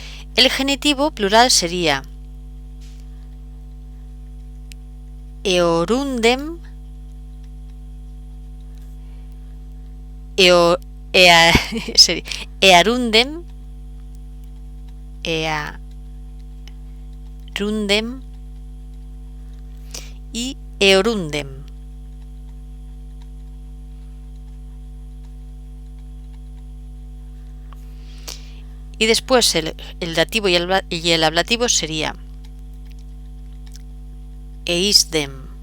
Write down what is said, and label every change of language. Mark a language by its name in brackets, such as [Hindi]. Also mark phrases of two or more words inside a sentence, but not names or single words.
[Spanish] El genitivo plural sería [Latin] eorundem, earundem, earundem [Spanish] y eorundem. Y después el dativo y el ablativo sería eisdem